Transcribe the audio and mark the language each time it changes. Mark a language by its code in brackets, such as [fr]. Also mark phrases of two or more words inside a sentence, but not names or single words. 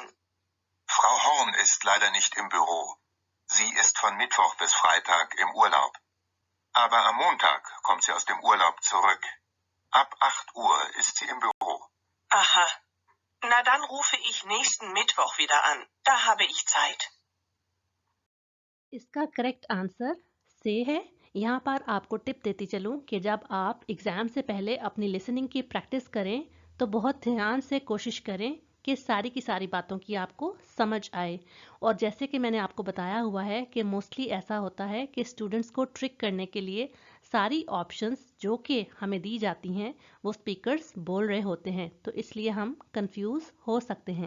[de] Frau Horn ist leider nicht im Büro. Sie ist von Mittwoch bis Freitag im Urlaub. Aber am Montag kommt sie aus dem Urlaub zurück. Ab 8 Uhr ist sie im Büro. Aha. Na dann rufe ich nächsten Mittwoch wieder an. Da habe ich Zeit. [hi] इसका [en] correct answer C [hi] है। यहाँ पर आपको टिप देती चलूँ कि जब आप एग्ज़ाम से पहले अपनी लिसनिंग की प्रैक्टिस करें तो बहुत ध्यान से कोशिश करें कि सारी की सारी बातों की आपको समझ आए। और जैसे कि मैंने आपको बताया हुआ है कि मोस्टली ऐसा होता है कि स्टूडेंट्स को ट्रिक करने के लिए सारी ऑप्शंस जो कि हमें दी जाती हैं वो स्पीकर्स बोल रहे होते हैं, तो इसलिए हम कंफ्यूज हो सकते हैं।